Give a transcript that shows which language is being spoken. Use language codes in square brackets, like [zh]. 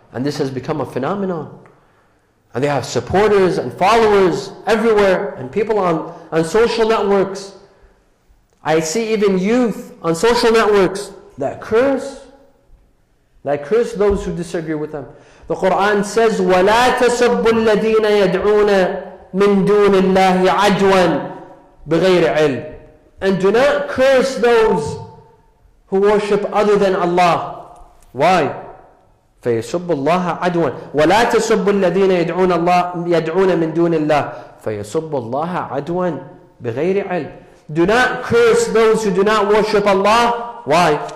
[en] And this has become a phenomenon. And they have supporters and followers everywhere, and people on social networks. I see even youth on social networks that curse those who disagree with them. The Quran says, [ar] وَلَا تَسَبُّوا الَّذِينَ يَدْعُونَ مِن دُونِ اللَّهِ عَدْوًا بِغَيْرِ عِلْمٍ. [en] And do not curse those who worship other than Allah. Why? [ar] فَيَسُبُّ اللَّهَ عَدْوًا وَلَا تَسُبُّوا الَّذِينَ يَدْعُونَ مِن دُونِ اللَّهِ فَيَسُبُّ اللَّهَ عَدْوًا بِغَيْرِ عِلْمٍ. [en] Do not curse those who do not worship Allah. Why?